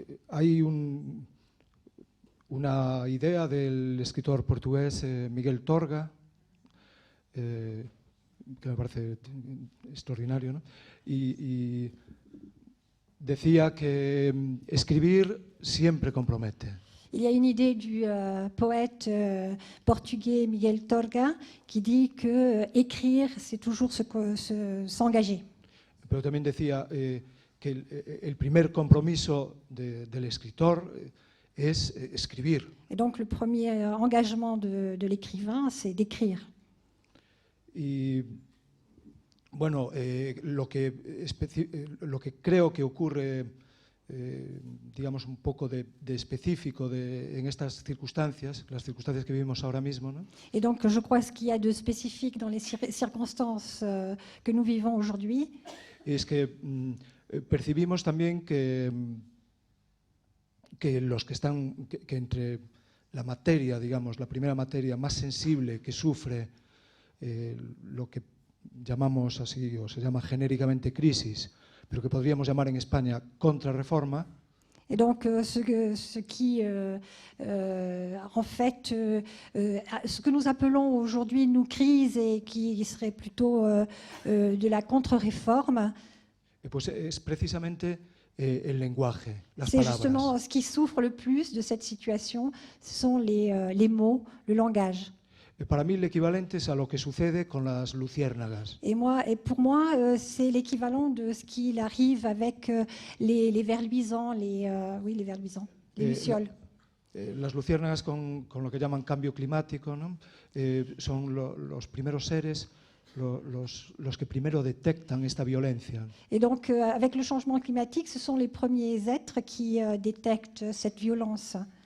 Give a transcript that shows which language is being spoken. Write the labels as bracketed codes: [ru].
[es] Hay una idea del escritor portugués Miguel Torga, que me parece extraordinario, ¿no? Y decía que escribir siempre compromete. [fr] Il y a une idée du poète portugais Miguel Torga qui dit que écrire, c'est toujours s'engager. [es] Pero también decía que el primer compromiso del escritor es escribir. [fr] Et donc le premier engagement de l'écrivain, c'est d'écrire. [es] Y bueno, lo que creo que ocurre, digamos, un poco de específico en estas circunstancias, las circunstancias que vivimos ahora mismo, ¿no? [fr] Et donc je crois ce qu'il y a de spécifique dans les circonstances que nous vivons aujourd'hui, [es] es que percibimos también que los que están, que entre la materia, digamos, la primera materia más sensible que sufre lo que llamamos así, o se llama genéricamente crisis, pero que podríamos llamar en España contrarreforma. [fr] et donc ce qui, en fait, ce que nous appelons aujourd'hui nous crise et qui serait plutôt de la contre-réforme, [es] Pues es precisamente el lenguaje, las [fr] c'est [es] palabras. [fr] justement ce qui souffre le plus de cette situation, ce sont les mots, le langage. [es] Para mí el equivalente es a lo que sucede con las luciérnagas. [fr] Et pour moi, c'est l'équivalent de ce qu'il arrive avec les vers luisants, les vers luisants, les lucioles. [es] Las luciérnagas con lo que llaman cambio climático, ¿no? Son los primeros seres los que primero detectan esta violencia. [fr] Et donc, avec le changement climatique, ce sont les premiers êtres qui détectent cette violence.